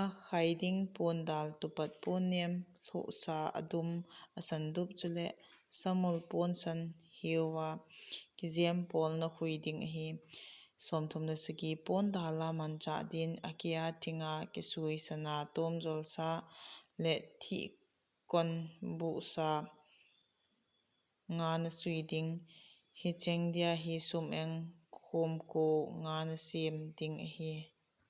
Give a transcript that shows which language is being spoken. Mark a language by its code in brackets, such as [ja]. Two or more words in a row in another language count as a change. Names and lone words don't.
[pck] khai ding pawn dal tupat pawn niam hluh sa a dum a san dup chule samul pawn san heuwa kiziam pawl na hui ding a hi sawmthum la sagi pawn dala man chah din a ki a thinga kisui sana tawm zawl sa leh thih kawn buh sa nga na sui ding hi chengdia hi sum eng khawmkaw nga na siam ding a hi.